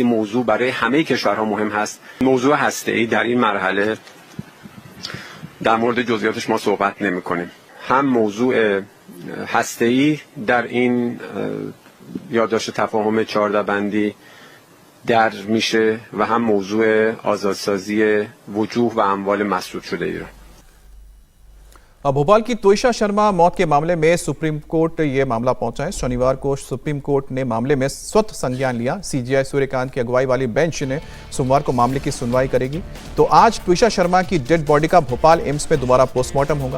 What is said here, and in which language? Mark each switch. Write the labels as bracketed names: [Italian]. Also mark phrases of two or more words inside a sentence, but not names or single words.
[Persian] این موضوع برای همه کشورها مهم هست. موضوع هسته‌ای در این مرحله در مورد جزئیاتش ما صحبت نمی‌کنیم. هم موضوع هسته‌ای در این یادداشت تفاهم 14 بندی درج میشه و هم موضوع آزادسازی وجوه و اموال مسدود شده ایران. [Hindi] अब भोपाल की त्विषा शर्मा मौत के मामले में सुप्रीम कोर्ट ये मामला पहुंचा है। शनिवार को सुप्रीम कोर्ट ने मामले में स्वतः संज्ञान लिया। सीजेआई सूर्यकांत की अगुवाई वाली बेंच ने सोमवार को मामले की सुनवाई करेगी। तो आज त्विषा शर्मा की [English] dead body [Hindi] का भोपाल एम्स में दोबारा पोस्टमार्टम होगा।